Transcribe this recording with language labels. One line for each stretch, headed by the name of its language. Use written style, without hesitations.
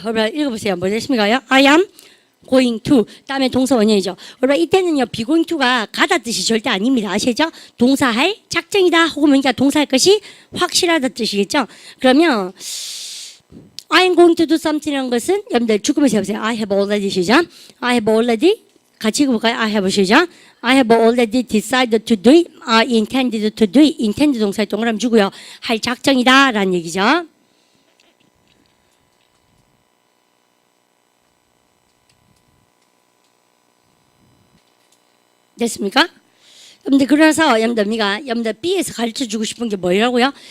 Korean: 여러분 읽어보세요. 뭐 됐습니까요?
English: I am going to.
Korean: 다음에 동사 원형이죠. 여러분 이때는요, be going to가 가다 뜻이 절대 아닙니다. 아시죠? 동사할 작정이다. 혹은 뭔가 동사할 것이 확실하다 뜻이겠죠? 그러면
English: I am going to do something
Korean: 이라는 것은 여러분들 죽으면서 해보세요.
English: I have already
Korean: 시작.
English: I have already
Korean: 같이 읽어볼까요?
English: I have 시작. I have already decided to do it. I intended to do it.
Korean: intend 동사에 동그라미 주고요. 할 작정이다 라는 얘기죠. 됐습니까? 여러분들 그래서 여러분들 B에서 가르쳐주고 싶은 게 뭐라고요?